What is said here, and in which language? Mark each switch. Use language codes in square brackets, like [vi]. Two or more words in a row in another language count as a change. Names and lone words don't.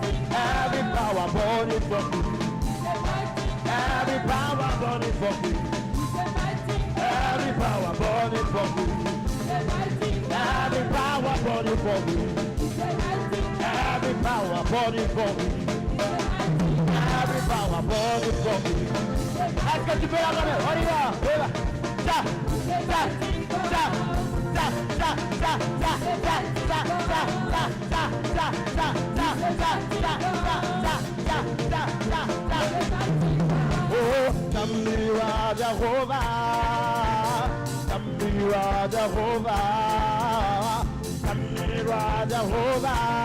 [en] Every power burning for me. burning for me. Every power burning for me. Every power burning for me. Every power burning for me. Every power burning for me. [fr] Est-ce que tu peux la donner? On y va. Ça, ça, ça, ça, ça, ça, ça, ça, oh, Tamira Jehovah, Tamira Jehovah, Tamira Jehovah,